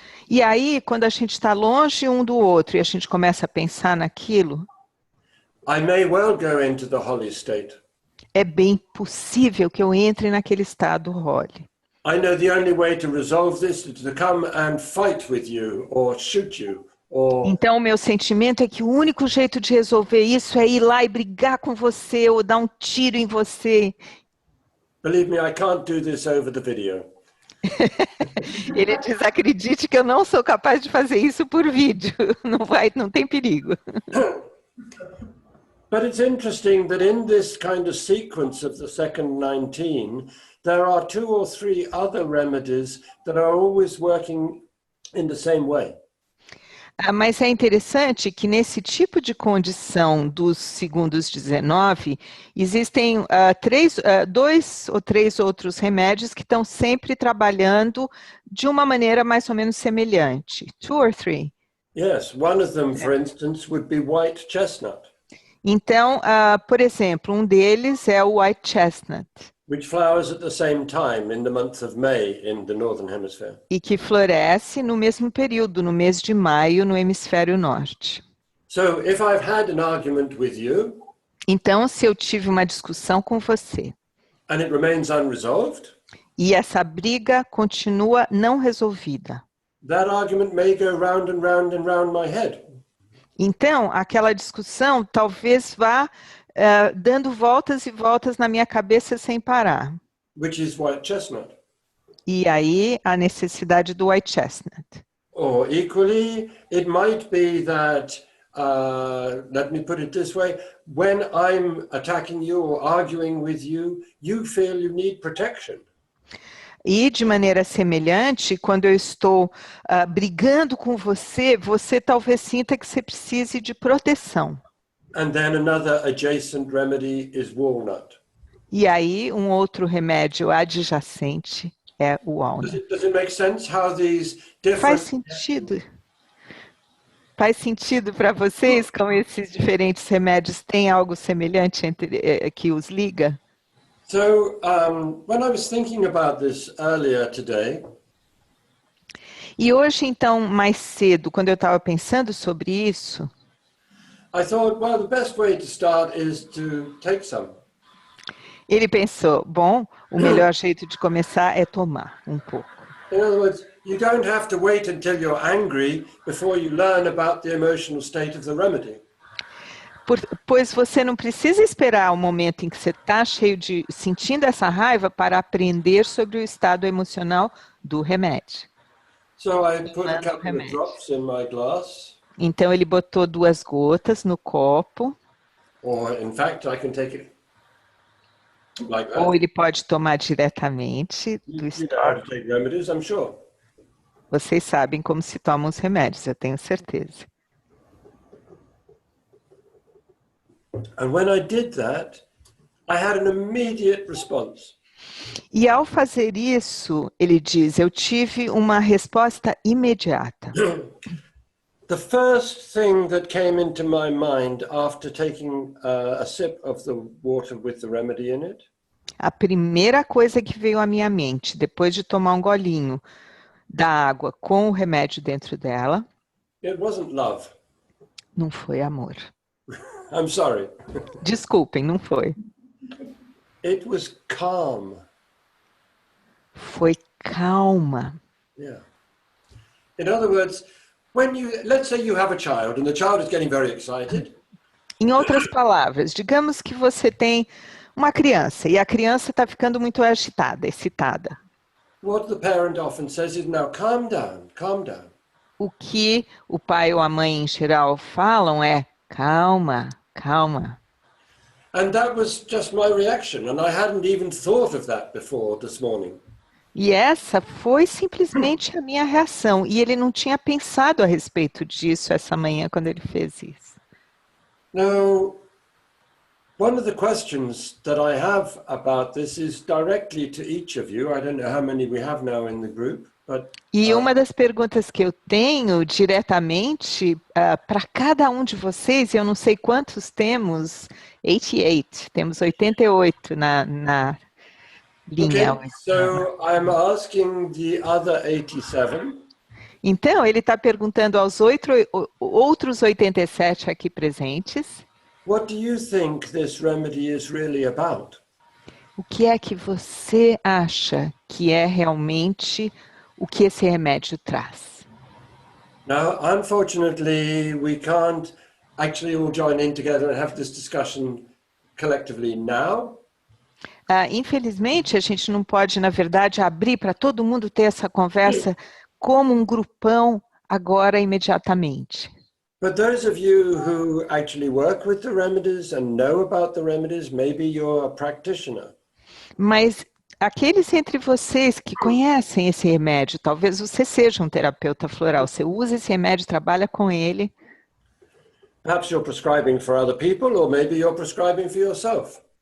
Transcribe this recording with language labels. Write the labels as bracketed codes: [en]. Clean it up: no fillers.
[pt] E aí, quando a gente está longe um do outro e a gente começa a pensar naquilo, [en] I may well go into the Holly state. [pt] é bem possível que eu entre naquele estado Holly. [en] I know the only way to resolve this is to come and fight with you or shoot you or [pt] Então, o meu sentimento é que o único jeito de resolver isso é ir lá e brigar com você ou dar um tiro em você. [en] believe me, I can't do this over the video. [pt] Ele diz, acredite que eu não sou capaz de fazer isso por vídeo. Não tem perigo. [en] But it's interesting that in this kind of sequence of the second 19, there are 2 or 3 other remedies that are always working in the same way. [pt] Mas é interessante que nesse tipo de condição dos segundos 19, existem 2 ou 3 outros remédios que estão sempre trabalhando de uma maneira mais ou menos semelhante. [en] 2 or 3. Yes, one of them, for instance, would be white chestnut, [pt] Então, por exemplo, um deles é o white chestnut, [en] which flowers at the same time in the month of May in the Northern Hemisphere. [pt] e que floresce no mesmo período, no mês de maio, no hemisfério norte. [en] So if I've had an argument with you, [pt] Então, se eu tive uma discussão com você, [en] and it remains unresolved, [pt] e essa briga continua não resolvida. [en] that argument may go round and round and round my head. [pt] Então, aquela discussão talvez vá dando voltas e voltas na minha cabeça sem parar. [en] Which is white chestnut. [pt] E aí, a necessidade do white chestnut. [en] Or equally, it might be that, let me put it this way, when I'm attacking you or arguing with you, you feel you need protection. [pt] E, de maneira semelhante, quando eu estou brigando com você, você talvez sinta que você precise de proteção. [en] And then another adjacent remedy is walnut. [pt] E aí, um outro remédio adjacente é o walnut. [en] Does it make sense how these different... [pt] Faz sentido? Faz sentido para vocês como esses diferentes remédios têm algo semelhante que os liga? [en] So, when I was thinking about this earlier today, [pt] E hoje, então, mais cedo, quando eu estava pensando sobre isso, [en] I thought, well, the best way to start is to take some. [pt] ele pensou, bom, o melhor jeito de começar é tomar um pouco. [en] In other words, you don't have to wait until you're angry before you learn about the emotional state of the remedy. [pt] Pois você não precisa esperar o momento em que você está sentindo essa raiva para aprender sobre o estado emocional do remédio. [en] So I put a couple of drops in my glass. [pt] Então ele botou 2 gotas no copo. [en] Or in fact, I can take it like that. [pt] Ou ele pode tomar diretamente do [en] You know how to [pt] estômago. [en] take remedies, I'm sure. [pt] Vocês sabem como se tomam os remédios, eu tenho certeza. [en] And when I did that, I had an immediate response. [pt] E ao fazer isso, ele diz, eu tive uma resposta imediata. [en] The first thing that came into my mind after taking a sip of the water with the remedy in it [pt] A primeira coisa que veio à minha mente, depois de tomar um golinho da água com o remédio dentro dela, [en] it wasn't love. [pt] não foi amor. [en] I'm sorry. [pt] Desculpem, não foi. [en] It was calm. [pt] Foi calma. [en] Yeah. In other words, let's say you have a child and the child is getting very excited. [pt] Em outras palavras, digamos que você tem uma criança e a criança está ficando muito agitada, excitada. [en] What the parent often says is, now calm down, calm down. [pt] O que o pai ou a mãe em geral falam é calma, calma. [en] And that was just my reaction, and I hadn't even thought of that before this morning. [pt] E essa foi simplesmente a minha reação. E ele não tinha pensado a respeito disso essa manhã quando ele fez isso. [en] Now, one of the questions that I have about this is directly to each of you. I don't know how many we have now in the group, but... [pt] E uma das perguntas que eu tenho diretamente para cada um de vocês, eu não sei quantos temos, 88, temos 88 na linha. [en] Okay, so I'm asking the other 87. [pt] Então, ele está perguntando aos outros 87 aqui presentes. [en] What do you think this remedy is really about? [pt] O que é que você acha que é realmente o que esse remédio traz? [en] Now, unfortunately, we can't actually all join in together and have this discussion collectively now. [pt] Infelizmente, a gente não pode, na verdade, abrir para todo mundo ter essa conversa como um grupão agora, imediatamente. [en] But those of you who actually work with the remedies and know about the remedies, maybe you're a practitioner. [pt] Mas aqueles entre vocês que conhecem esse remédio, talvez você seja um terapeuta floral, você usa esse remédio, trabalha com ele. [en] Perhaps you're prescribing for other people, or maybe you're prescribing for yourself.